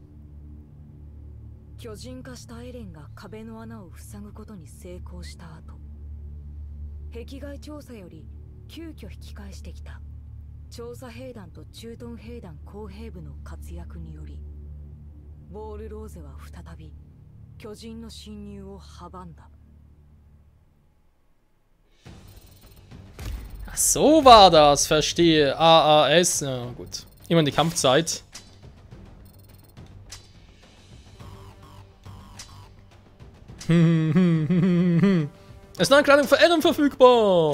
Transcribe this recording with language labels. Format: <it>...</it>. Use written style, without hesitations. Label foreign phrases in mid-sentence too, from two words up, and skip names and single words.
<ja>巨人化したエレンが壁の穴を塞ぐことに成功した後、壁外調査より急遽引き返してきた調査兵団と駐屯兵団工兵部の活躍により、ウォール・ローゼは再び巨人の侵入を阻んだ。</ja> <de>Ach, so war das, verstehe. AAS, ja gut. Immer die Kampfzeit. Es ist eine Kleidung für Eren verfügbar.</de>